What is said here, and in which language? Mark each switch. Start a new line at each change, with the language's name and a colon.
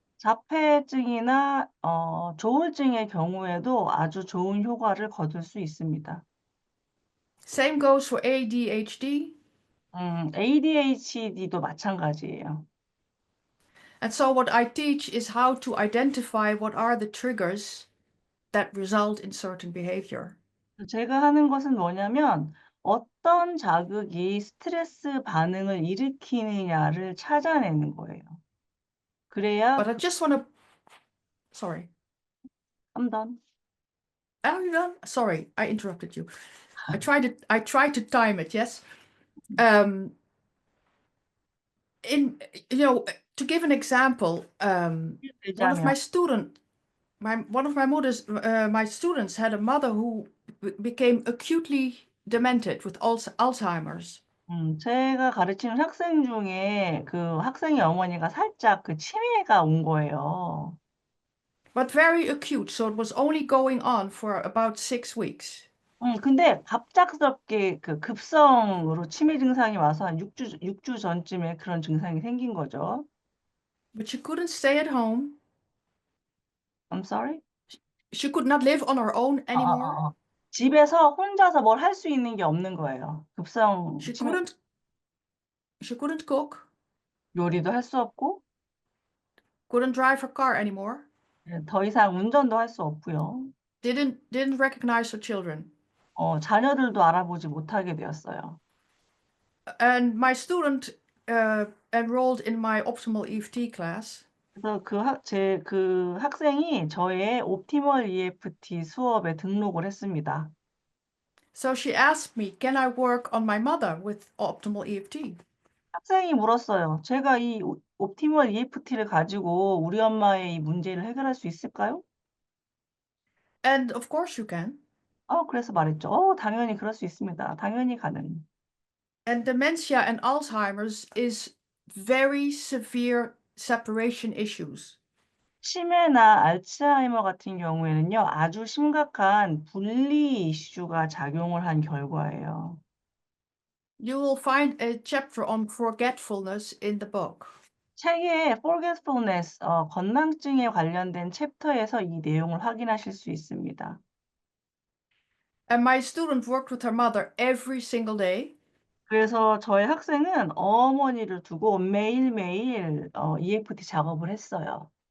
Korean: 자폐증이나 조울증의 경우에도 아주 좋은 효과를 거둘 수 있습니다.
English: Same goes for ADHD.
Korean: ADHD도 마찬가지예요.
English: And so what I teach is how to identify what are the triggers that result in certain behavior.
Korean: 제가 하는 것은 뭐냐면 어떤 자극이 스트레스 반응을 일으키느냐를 찾아내는 거예요. 그래야
English: But I just want to, sorry. I'm done. Are you done? Sorry, I interrupted you. I tried to time it, yes. Um, to give an example, one of
Korean: 되자면
English: my student, one of my students had a mother who became acutely demented with Alzheimer's.
Korean: 제가 가르치는 학생 중에 그 학생의 어머니가 살짝 그 치매가 온 거예요.
English: But very acute, so it was only going on for about 6 weeks.
Korean: 근데 갑작스럽게 그 급성으로 치매 증상이 와서 한 6주 전쯤에 그런 증상이 생긴 거죠.
English: But she couldn't stay at home. I'm sorry? She could not live on her own anymore.
Korean: 집에서 혼자서 뭘 할 수 있는 게 없는 거예요. 급성
English: She
Korean: 치매
English: couldn't she couldn't cook,
Korean: 요리도 할 수 없고
English: couldn't drive her car anymore,
Korean: 더 이상 운전도 할 수 없고요.
English: didn't recognize her children.
Korean: 자녀들도 알아보지 못하게 되었어요.
English: And my student enrolled in my optimal EFT class.
Korean: 그래서 그 학생이 저의 옵티멀 EFT 수업에 등록을 했습니다.
English: So she asked me, can I work on my mother with optimal EFT?
Korean: 학생이 물었어요. 제가 이 옵티멀 EFT를 가지고 우리 엄마의 이 문제를 해결할 수 있을까요?
English: And of course you can.
Korean: 그래서 말했죠. 당연히 그럴 수 있습니다. 당연히 가능.
English: And dementia and Alzheimer's is very severe separation issues.
Korean: 치매나 알츠하이머 같은 경우에는요. 아주 심각한 분리 이슈가 작용을 한 결과예요.
English: You will find a chapter on forgetfulness in the book.
Korean: 책의 forgetfulness, 건망증에 관련된 챕터에서 이 내용을 확인하실 수 있습니다.
English: And my student worked with her mother every single day.
Korean: 그래서 저희 학생은 어머니를 두고 매일매일 EFT 작업을 했어요.